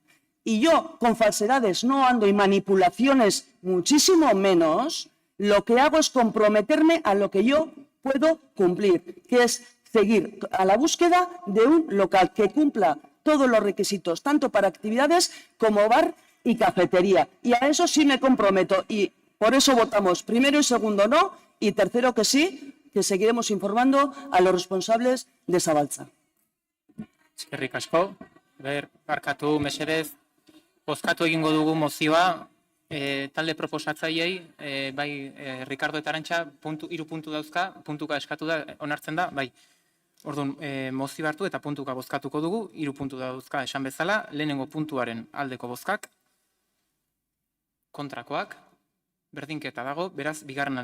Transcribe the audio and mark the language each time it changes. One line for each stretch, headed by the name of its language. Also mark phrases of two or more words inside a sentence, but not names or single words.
Spanish: Y yo con falsedades no ando y manipulaciones muchísimo menos, lo que hago es comprometerme a lo que yo puedo cumplir, que es seguir a la búsqueda de un local que cumpla todos los requisitos, tanto para actividades como bar y cafetería. Y a eso sí me comprometo y por eso votamos primero y segundo no y tercero que sí, que seguiremos informando a los responsables de Zabaltza.
Basque: Eskerrik asko. Barkatu mesedez, bozkatu egingo dugu mozioa, talde proposatzaileei, bai Ricardo eta Arantxa, 3 puntu dauzka, puntuka eskatu da, onartzen da, bai. Orduan, mozio hartu eta puntuka bozkatuko dugu, 3 puntu dauzka esan bezala, lehenengo puntuaren aldeko bozkak, kontrakoak, berdinketa dago, beraz, bigarren